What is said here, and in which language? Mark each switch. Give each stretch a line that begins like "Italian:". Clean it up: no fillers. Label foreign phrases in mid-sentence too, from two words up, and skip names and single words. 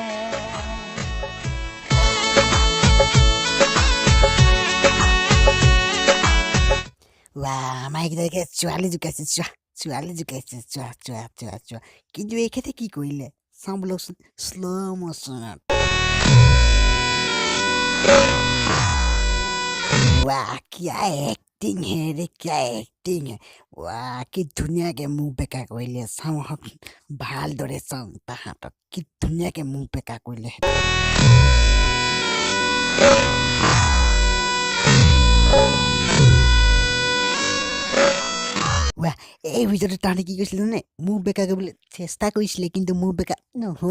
Assamese: মাইকেইটাকে ছোৱালী জোকাইছে ছোৱালী জোকাইছে চোৱা কিন্তু এইখেতে কি কৰিলে চাওঁ বোলকচোন শ্ল' ম'চনত
Hindi: वाह क्या एक्टिंग है रे क्या एक्टिंग है वाह
Assamese: কি ধুনীয়াকে মুখ বেকা কৰিলে চাওঁ হক ভালদৰে চাওঁ তাহাঁতক কি ধুনীয়াকে মুখ বেকা কৰিলে वाह এই ভিডিঅ'টো তাহাঁতে কি কৰিছিলে নে মুখ বেকা কৰিবলৈ চেষ্টা কৰিছিলে কিন্তু মুখ বেকা নহ'ল